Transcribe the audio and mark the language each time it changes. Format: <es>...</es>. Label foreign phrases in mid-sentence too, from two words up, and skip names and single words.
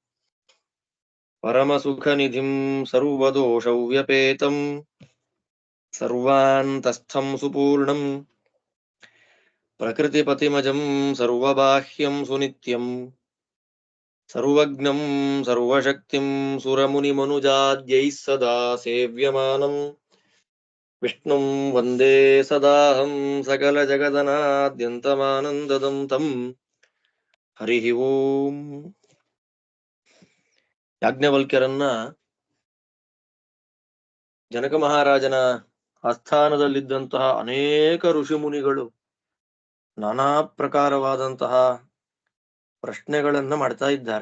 <sa>परमसुखनिधिं सर्वदोषव्यपेतं सर्वान्तस्थं सुपूर्णं प्रकृतिपतिमजं सर्वबाह्यं सुनित्यं सर्वज्ञं सर्वशक्तिं सुरमुनिमनुजाद्यैः सदा सेव्यमानं विष्णुं वन्दे सदाहं सकलजगदनाद्यन्तमानन्ददं तं ಹರಿಃ ಓಂ.</sa> <kn>ಯಾಜ್ಞವಲ್ಕ್ಯರನ್ನ ಜನಕ ಮಹಾರಾಜನ ಆಸ್ಥಾನದಲ್ಲಿದ್ದಂತಹ ಅನೇಕ ಋಷಿಮುನಿಗಳು ನಾನಾ ಪ್ರಕಾರವಾದಂತಹ ಪ್ರಶ್ನೆಗಳನ್ನ ಮಾಡ್ತಾ ಇದ್ದಾರೆ.</kn>